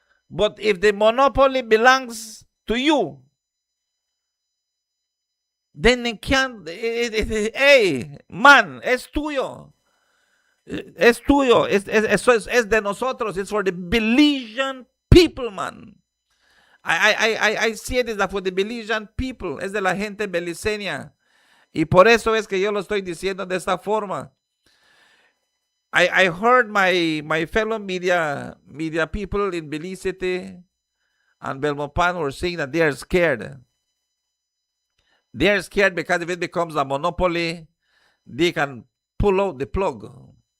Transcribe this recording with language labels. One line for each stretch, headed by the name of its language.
English: But if the monopoly belongs to you, then they can't.
Spanish: Hey, man, es tuyo. Es tuyo. Es de nosotros.
English: It's for the Belizean people, man. I see it as for the Belizean people.
Spanish: Es de la gente beliceña. Y por eso es que yo lo estoy diciendo de esta forma.
English: I heard my fellow media people in Belize City and Belmopan were saying that they are scared. They are scared because if it becomes a monopoly, they can pull out the plug.